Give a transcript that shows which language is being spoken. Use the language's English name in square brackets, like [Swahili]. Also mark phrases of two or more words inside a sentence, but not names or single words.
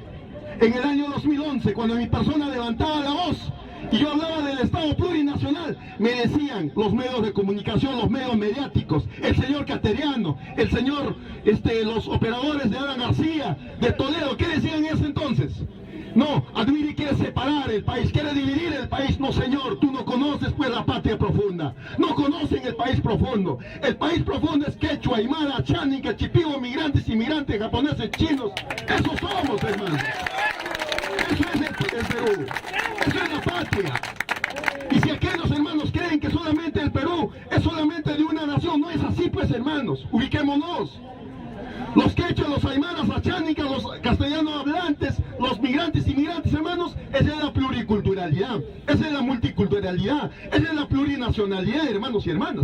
[Spanish] En el año 2011, cuando mi persona levantaba la voz y yo hablaba del Estado plurinacional, me decían los medios de comunicación, los medios mediáticos, el señor Cateriano, el señor, los operadores de Alan García, de Toledo, ¿qué decían en ese entonces? No, Admiri quiere separar el país, quiere dividir el país. No, señor, tú no conoces pues la patria profunda. No conocen el país profundo. El país profundo es quechua, aymara, chánica, chipivo, migrantes, inmigrantes, japoneses, chinos. Eso somos, hermanos. Eso es el Perú. Eso es la patria. Y si aquellos hermanos creen que solamente el Perú es solamente de una nación, no es así pues, hermanos. Ubiquémonos. Los quechos, los aymaras, las chánicas, los castellanos hablantes, los migrantes, inmigrantes, hermanos, esa es la pluriculturalidad, esa es la multiculturalidad, esa es la plurinacionalidad, hermanos y hermanas.